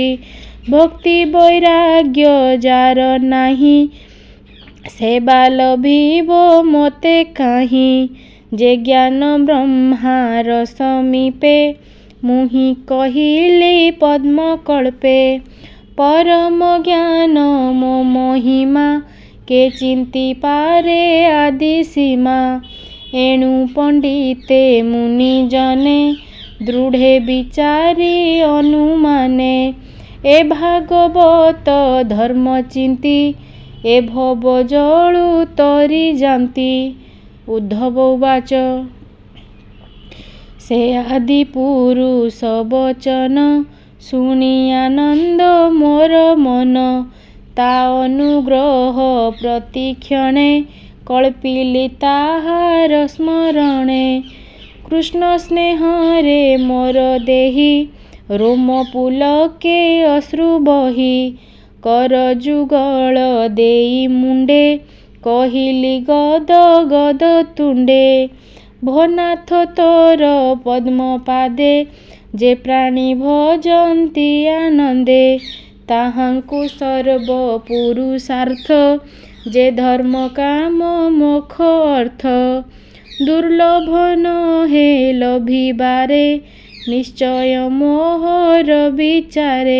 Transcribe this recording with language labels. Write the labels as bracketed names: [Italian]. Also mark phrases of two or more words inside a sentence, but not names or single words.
[Odia] ଭକ୍ତି ବୈରାଗ୍ୟ ଯାର ନାହିଁ ସେବା ଲଭିବ ମୋତେ କାହିଁ। ଯେ ଜ୍ଞାନ ବ୍ରହ୍ମାର ସମୀପେ ମୁହିଁ କହିଲି ପଦ୍ମ କଳ୍ପେ। ପରମ ଜ୍ଞାନ ମୋ ମହିମା କେ ଚିନ୍ତି ପାରେ ଆଦି ସୀମା। ଏଣୁ ପଣ୍ଡିତେ ମୁନି ଜନେ ଦୃଢ଼େ ବିଚାରି ଅନୁମାନେ। ଏ ଭାଗବତ ଧର୍ମ ଚିନ୍ତି ଏ ଭବ ଜଳୁ ତରି ଯାନ୍ତି। [Sanskrit] उद्धव उवाच। [Odia] ସେ ଆଦି ପୁରୁଷ ବଚନ ଶୁଣି ଆନନ୍ଦ ମୋର ମନ। ତା ଅନୁଗ୍ରହ ପ୍ରତିକ୍ଷଣେ କଳ୍ପିଲି ତାହାର ସ୍ମରଣେ। କୃଷ୍ଣ ସ୍ନେହରେ ମୋର ଦେହି ରୋମ ପୁଲକେ ଅଶ୍ରୁ ବହି। କର ଯୁଗଳ ଦେଇ ମୁଣ୍ଡେ କହିଲି ଗଦ ଗଦ ତୁଣ୍ଡେ। ଭନାଥ ତୋର ପଦ୍ମ ପାଦେ ଯେ ପ୍ରାଣୀ ଭଜନ୍ତି ଆନନ୍ଦେ ତାହାଙ୍କୁ ସର୍ବ ପୁରୁଷାର୍ଥ। ଯେ ଧର୍ମ କାମ ମୋକ୍ଷ ଅର୍ଥ ଦୁର୍ଲଭ ନହେ ଲଭିବାରେ ନିଶ୍ଚୟ ମୋହର ବିଚାରେ।